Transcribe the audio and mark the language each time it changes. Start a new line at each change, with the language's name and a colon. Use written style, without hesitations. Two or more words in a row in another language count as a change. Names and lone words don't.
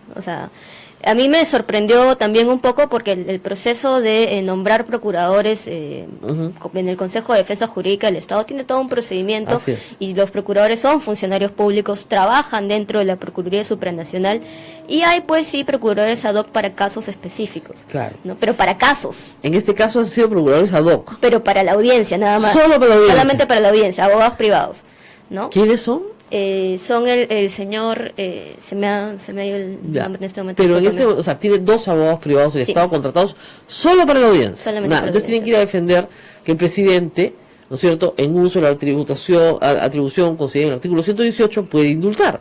Spanish: O sea, a mí me sorprendió también un poco porque el proceso de nombrar procuradores en el Consejo de Defensa Jurídica del Estado tiene todo un procedimiento y los procuradores son funcionarios públicos, trabajan dentro de la Procuraduría Supranacional y hay pues sí procuradores
Latin: ad hoc
Spanish: para casos específicos. Claro. ¿No? Pero para casos. En este caso han sido procuradores
Latin: ad hoc.
Spanish: Pero para la audiencia nada más. Solo para la audiencia. Solamente para la audiencia, abogados privados. ¿No? ¿Quiénes son? Son el señor, se me ha ido el nombre en este momento. Pero en ese, o sea, tiene 2 abogados privados del Estado contratados solo para la audiencia. Solamente para entonces tienen que ir a defender que el presidente, ¿no es cierto?, en uso de la atribución considerada en el artículo 118 puede indultar.